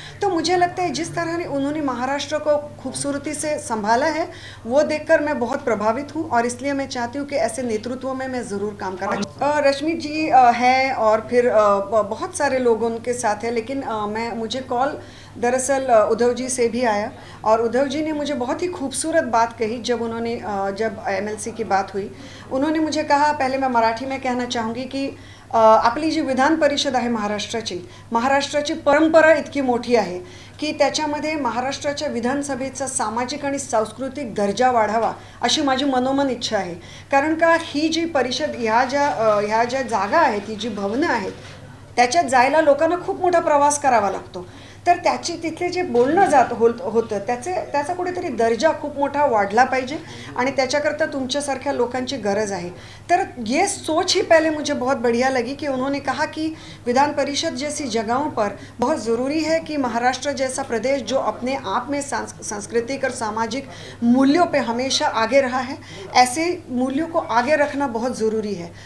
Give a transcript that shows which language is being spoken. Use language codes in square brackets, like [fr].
[hi] तो मुझे लगता है जिस तरह उन्होंने महाराष्ट्र को खूबसूरती से संभाला है वो देखकर मैं बहुत प्रभावित हूँ, और इसलिए मैं चाहती हूँ कि ऐसे नेतृत्व में मैं ज़रूर काम करना। रश्मि जी है और फिर बहुत सारे लोग उनके साथ हैं, लेकिन मुझे कॉल दरअसल उद्धव जी से भी आया, और उद्धव जी ने मुझे बहुत ही खूबसूरत बात कही जब एमएलसी की बात हुई। उन्होंने मुझे कहा, पहले मैं मराठी में कहना चाहूँगी कि [mr] आपली जी विधान परिषद आहे महाराष्ट्राची परंपरा इतकी मोठी आहे की त्याच्यामध्ये महाराष्ट्राच्या विधानसभेचा सामाजिक आणि सांस्कृतिक दर्जा वाढावा अशी माझी मनोमन इच्छा आहे। कारण का ही जी परिषद ह्या ज्या जागा आहेत, ही जी भवनं आहेत, त्याच्यात जायला लोकांना खूप मोठा प्रवास करावा लागतो, तर तिथले जे बोलणं होतं त्याचा कुठेतरी दर्जा खूप मोठा वाढला पाहिजे, आणि त्याच्याकरता तुमच्यासारख्या लोकांची गरज आहे। [hi] तर ये सोच ही पहले मुझे बहुत बढ़िया लगी कि उन्होंने कहा कि विधान परिषद जैसी जगहों पर बहुत ज़रूरी है कि महाराष्ट्र जैसा प्रदेश जो अपने आप में सांस्कृतिक और सामाजिक मूल्यों पे हमेशा आगे रहा है, ऐसे मूल्यों को आगे रखना बहुत ज़रूरी है।